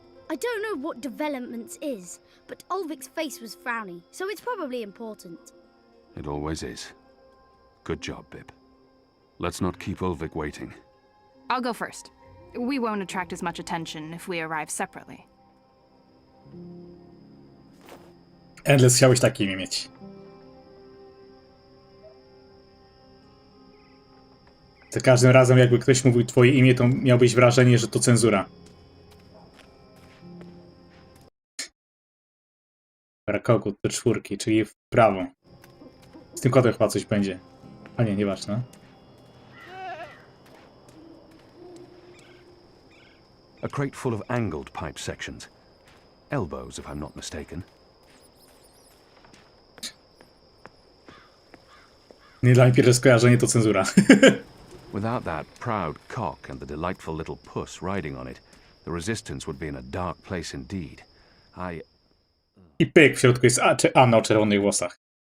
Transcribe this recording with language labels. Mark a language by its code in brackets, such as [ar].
[en] I don't know what developments is, but Ulvik's face was frowny, so it's probably important. It always is. Good job, Bib. Let's not keep Ulvik waiting. I'll go first. We won't attract as much attention if we arrive separately. [pl] Endless, chciałbyś takie imię mieć. Za każdym razem, jakby ktoś mówił twoje imię, to miałbyś wrażenie, że to cenzura. Kogut do 4, czyli w prawo. Z tym kodem chyba coś będzie. A nie, nieważne. [en] A crate full of angled pipe sections. Elbows, if I'm not mistaken. [pl] Nie dla mnie pierwsze skojarzenie to cenzura. [en] Without that proud cock and the delightful little puss riding on it, the resistance would be in a dark place indeed. [pl] I pyk, w środku jest Anna o czerwonych włosach.